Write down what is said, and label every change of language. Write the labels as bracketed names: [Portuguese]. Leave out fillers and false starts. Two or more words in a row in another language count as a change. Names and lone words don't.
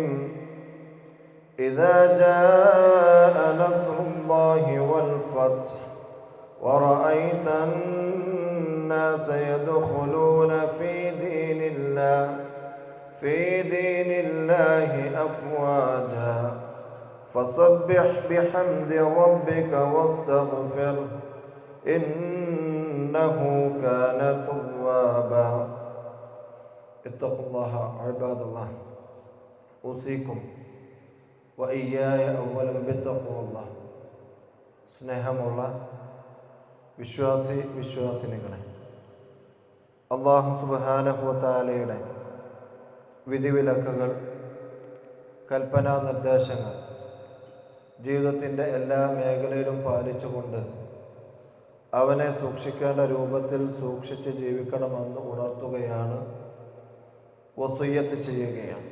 [Arabic] إذا جاء نصر الله والفتح ورأيت الناس يدخلون في دين الله أفواجا فسبح بحمد ربك واستغفره إنه كان توابا. اتقوا الله عباد الله. أوصيكم وإياي أولا بتقوى الله. [Malayalam] സ്നേഹമുള്ള വിശ്വാസിനികളെ, [Arabic] الله سبحانه وتعالى [Malayalam] വിധിവിലക്കുകൾ, കൽപ്പനാ നിർദ്ദേശങ്ങൾ ജീവിതത്തിൻ്റെ എല്ലാ മേഖലയിലും പാലിച്ചുകൊണ്ട് അവനെ സൂക്ഷിക്കേണ്ട രൂപത്തിൽ സൂക്ഷിച്ച് ജീവിക്കണമെന്ന് ഉണർത്തുകയാണ്, വസിയ്യത്ത് ചെയ്യുകയാണ്.